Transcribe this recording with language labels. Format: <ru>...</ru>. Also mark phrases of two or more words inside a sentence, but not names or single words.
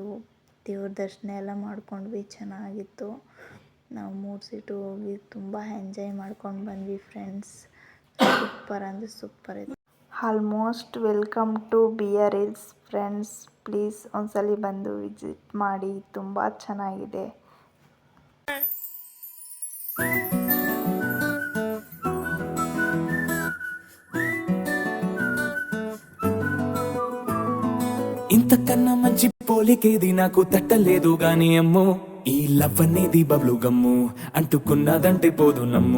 <kn>ದೇವ್ರ ದರ್ಶನ ಎಲ್ಲ ಮಾಡ್ಕೊಂಡ್ವಿ, ಚೆನ್ನಾಗಿತ್ತು. ನಾವು 3 ಸೀಟು ಹೋಗಿ ತುಂಬ ಎಂಜಾಯ್ ಮಾಡ್ಕೊಂಡು ಬಂದ್ವಿ ಫ್ರೆಂಡ್ಸ್. ಸೂಪರ್ ಅಂದರೆ ಸೂಪರ್ ಇದೆ.</kn> <en>almost welcome to BRS friends.</en> <kn>ಪ್ಲೀಸ್ ಒಂದ್ಸಲ ಬಂದು ವಿಸಿಟ್ ಮಾಡಿ, ತುಂಬ ಚೆನ್ನಾಗಿದೆ.</kn> <te>ఇంతకన్నా మంచి పోలికేది నాకు తట్టలేదు గాని అమ్మో. ఈ లవ్ అనేది బబ్లు గమ్ము, అంటుకున్నదంటే పోదు నమ్ము.</te>